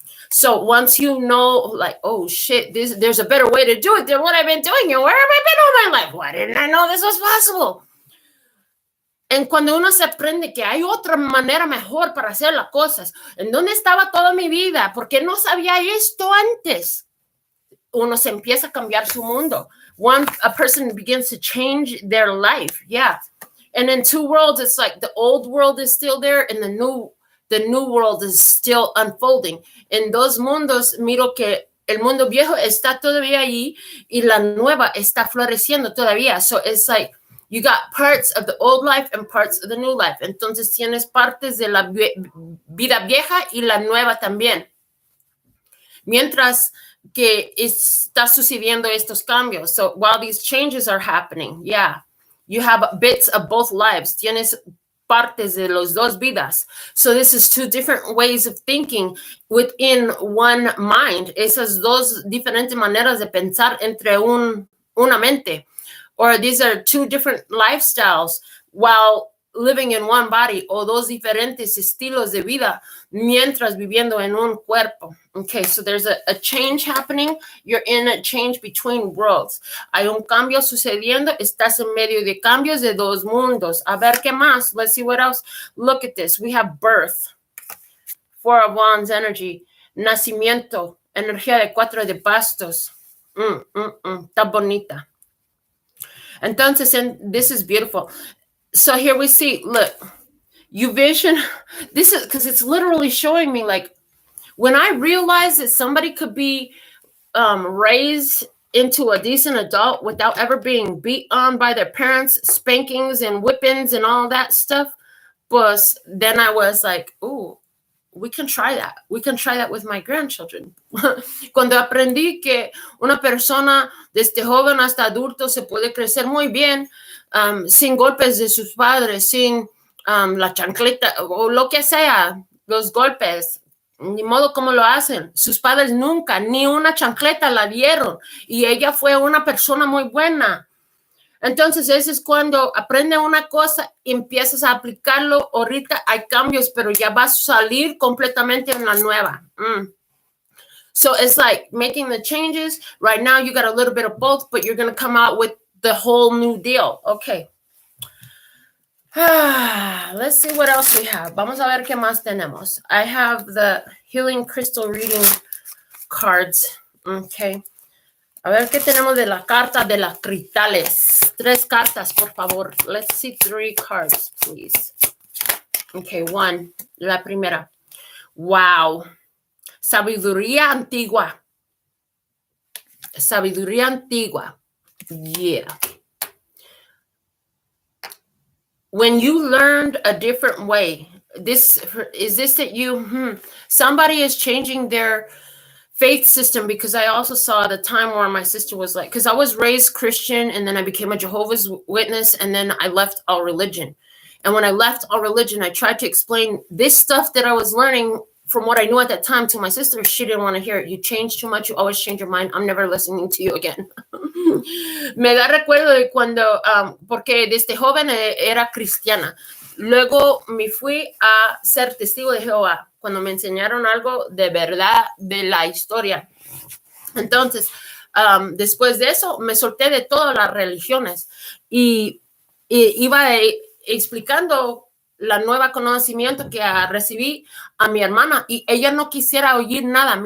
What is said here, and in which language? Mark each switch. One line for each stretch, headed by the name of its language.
English: So once you know, like, oh shit, there's a better way to do it than what I've been doing. And where have I been all my life? Why didn't I know this was possible?
Spanish: En cuando uno se aprende que hay otra manera mejor para hacer las cosas, ¿en dónde estaba toda mi vida? ¿Por qué no sabía esto antes? Uno se empieza a cambiar su mundo.
English: A person begins to change their life. Yeah. And in two worlds, it's like the old world is still there and the new world is still unfolding.
Spanish: En dos mundos, miro que el mundo viejo está todavía ahí y la nueva está floreciendo todavía.
English: So it's like you got parts of the old life and parts of the new life.
Spanish: Entonces tienes partes de la vida vieja y la nueva también. Mientras que está sucediendo estos cambios.
English: So while these changes are happening, yeah, you have bits of both lives.
Spanish: Tienes partes de los dos vidas.
English: So this is two different ways of thinking within one mind.
Spanish: Esas dos diferentes maneras de pensar entre una mente.
English: Or these are two different lifestyles while living in one body,
Spanish: o dos diferentes estilos de vida mientras viviendo en un cuerpo.
English: Okay, so there's a change happening. You're in a change between worlds.
Spanish: Hay un cambio sucediendo. Estás en medio de cambios de dos mundos. A ver qué más.
English: Let's see what else. Look at this. We have birth. Four of Wands energy,
Spanish: nacimiento, energía de 4 de bastos. Está bonita.
English: Entonces, this is beautiful. So here we see, look, you vision, this is because it's literally showing me like, when I realized that somebody could be raised into a decent adult without ever being beat on by their parents, spankings and whippings and all that stuff, but then I was like, ooh, we can try that. We can try that with my grandchildren.
Spanish: Cuando aprendí que una persona desde joven hasta adulto se puede crecer muy bien sin golpes de sus padres, sin la chancleta o lo que sea, los golpes, ni modo como lo hacen. Sus padres nunca, ni una chancleta la dieron y ella fue una persona muy buena. Entonces, ese es cuando aprende una cosa y empiezas a aplicarlo. Ahorita hay cambios, pero ya vas a salir completamente en la nueva.
English: So it's like making the changes. Right now, you got a little bit of both, but you're going to come out with the whole new deal. Okay. Let's see what else we have.
Spanish: Vamos a ver qué más tenemos.
English: I have the Healing Crystal Reading cards. Okay.
Spanish: A ver qué tenemos de la carta de las cristales. 3 cartas, por favor.
English: Let's see 3 cards, please. Okay, 1.
Spanish: La primera.
English: Wow.
Spanish: Sabiduría antigua. Sabiduría antigua. Yeah.
English: When you learned a different way, this that you, somebody is changing their faith system, because I also saw the time where my sister was like, because I was raised Christian and then I became a Jehovah's Witness and then I left all religion. And when I left all religion, I tried to explain this stuff that I was learning from what I knew at that time to my sister. She didn't want to hear it. You change too much. You always change your mind. I'm never listening to you again.
Spanish: Me da recuerdo de cuando, porque desde joven era cristiana. Luego me fui a ser testigo de Jehová cuando me enseñaron algo de verdad de la historia. Entonces, después de eso, me solté de todas las religiones y iba explicando la nueva conocimiento que recibí a mi hermana y ella no quisiera oír nada.